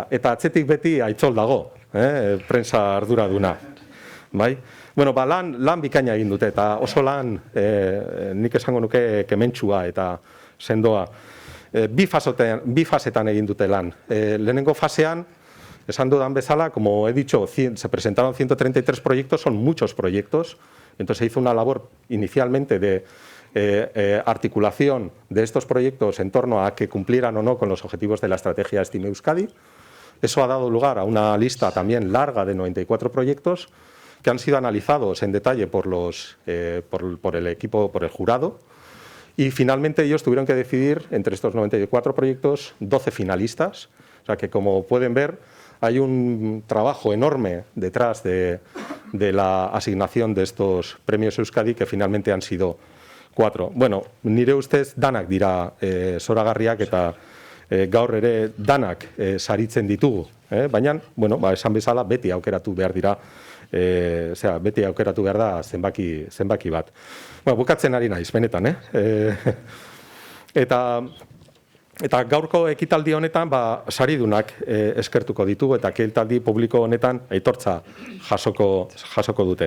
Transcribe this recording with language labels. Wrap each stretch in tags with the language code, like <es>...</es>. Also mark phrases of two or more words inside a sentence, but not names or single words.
<eu>Eta atzetik beti Aitzol dago, prensa arduraduna. Lan bikaina egin dute, eta oso lan nik esango nuke kementsua eta sendoa. Bi fasetan egin dute lan. Lehenengo fasean, esan dudan bezala,</eu> <es>como he dicho, se presentaron 133 proyectos, son muchos proyectos. Entonces se hizo una labor inicialmente de articulación de estos proyectos en torno a que cumplieran o no con los objetivos de la estrategia STEAM Euskadi. Eso ha dado lugar a una lista también larga de 94 proyectos que han sido analizados en detalle por el equipo, por el jurado. Y finalmente ellos tuvieron que decidir entre estos 94 proyectos 12 finalistas. O sea que, como pueden ver, hay un trabajo enorme detrás de la asignación de estos premios Euskadi, que finalmente han sido 4.</es> <eu>Bueno, nire ustez danak dira zoragarriak eta gaur ere danak saritzen ditugu. Baina, esan bezala, beti aukeratu behar dira, beti aukeratu behar da zenbaki bat. Bukatzen ari naiz, benetan, Eta gaurko ekitaldi honetan, saridunak eskertuko ditugu, eta ekitaldi publiko honetan aitortza jasoko dute.</eu>